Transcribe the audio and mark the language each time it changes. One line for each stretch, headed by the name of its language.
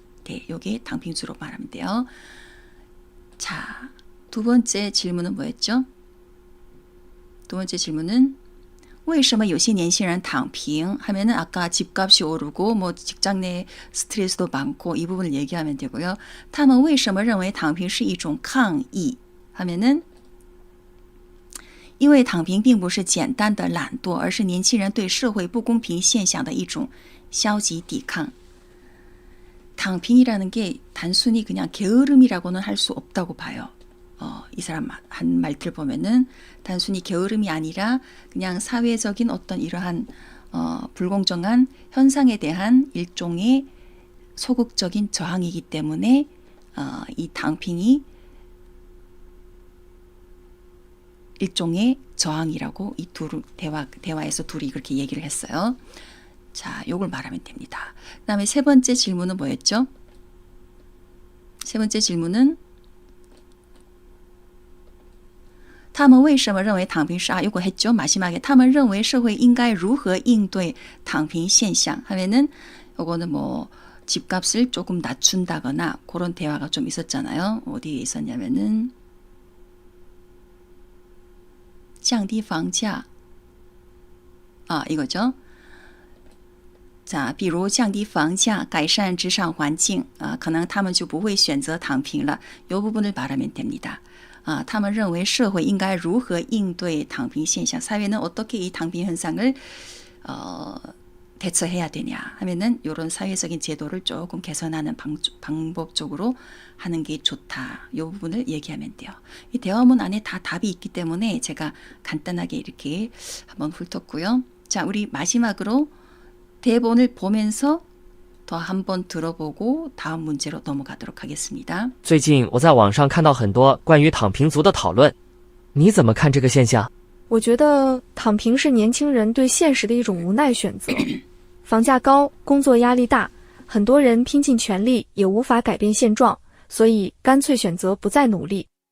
Korean: 네, 요게 躺平族로 말하면 돼요. 자, 두 번째 질문은 뭐였죠? 두 번째 질문은
Chinese: 为什么有些年轻人躺平
Korean: 하면은 아까 집값이 오르고 뭐 직장 내 스트레스도 많고 이 부분을 얘기하면 되고요.
Chinese: 他们为什么认为躺平是一种抗议 하면은 因为躺平并不是简单的懒惰而是年轻人对社会不公平现象的一种消极抵抗.
Korean: 躺平이라는 게 단순히 그냥 게으름이라고는 할 수 없다고 봐요. 이 사람 한 말들 보면은 단순히 게으름이 아니라 그냥 사회적인 어떤 이러한 불공정한 현상에 대한 일종의 소극적인 저항이기 때문에 이躺平이 일종의 저항이라고 이 대화에서 둘이 그렇게 얘기를 했어요. 자, 요걸 말하면 됩니다. 그 다음에 세 번째 질문은 뭐였죠? 세 번째 질문은
Chinese: 他们为什么认为躺平是
Korean: 요거 했죠? 마지막에
Chinese: 他们认为社会应该如何应对躺平现象
Korean: 하면은 요거는 뭐 집값을 조금 낮춘다거나 그런 대화가 좀 있었잖아요. 어디에 있었냐면은
Chinese: 降低房价
Korean: 이거죠.
Chinese: 자, 比如降低房价,改善职场环境, 可能他们就不会选择躺平了.
Korean: 이 부분을 말하면 됩니다.
Chinese: 他们认为社会应该如何应对躺平现象,
Korean: 사회는 어떻게 이躺平현상을 대처해야 되냐 하면은 이런 사회적인 제도를 조금 개선하는 방법 쪽으로 하는 게 좋다. 이 부분을 얘기하면 돼요. 이 대화문 안에 다 답이 있기 때문에 제가 간단하게 이렇게 한번 훑었고요. 자, 우리 마지막으로 대본을 보면서 더 한번 들어보고 다음 문제로 넘어가도록 하겠습니다.
Chinese: 最近我在网上看到很多关于躺平族的讨论，你怎么看这个现象？我觉得躺平是年轻人对现实的一种无奈选择。房价高，工作压力大，很多人拼尽全力也无法改变现状，所以干脆选择不再努力。